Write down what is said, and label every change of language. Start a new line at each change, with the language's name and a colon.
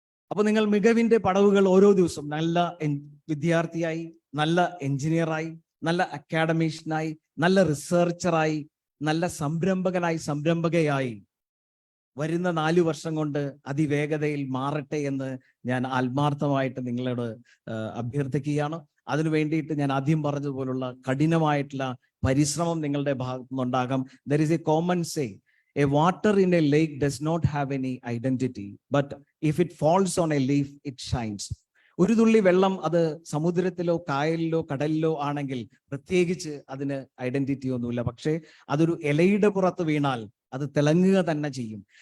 Malayalam: അപ്പൊ നിങ്ങൾ മികവിന്റെ പടവുകൾ ഓരോ ദിവസവും നല്ല വിദ്യാർത്ഥിയായി, നല്ല എഞ്ചിനീയറായി, നല്ല അക്കാഡമീഷ്യനായി, നല്ല റിസർച്ചറായി, നല്ല സംരംഭകയായി വരുന്ന 4 വർഷം കൊണ്ട് അതിവേഗതയിൽ മാറട്ടെ എന്ന് ഞാൻ ആത്മാർത്ഥമായിട്ട് നിങ്ങളോട് അഭ്യർത്ഥിക്കുകയാണ്. അതിനു വേണ്ടിയിട്ട് ഞാൻ ആദ്യം പറഞ്ഞതുപോലുള്ള കഠിനമായിട്ടുള്ള പരിശ്രമം നിങ്ങളുടെ ഭാഗത്തു നിന്നുണ്ടാകാം.
English: There is a common say, A water in a lake does not have any identity, but if it falls on a leaf, it shines.
Malayalam: ഒരു തുള്ളി വെള്ളം അത് സമുദ്രത്തിലോ കായലിലോ കടലിലോ ആണെങ്കിൽ പ്രത്യേകിച്ച് അതിന് ഐഡന്റിറ്റി ഒന്നുമില്ല. പക്ഷേ അതൊരു ഇലയുടെ പുറത്ത് വീണാൽ അത് തിളങ്ങുക തന്നെ ചെയ്യും.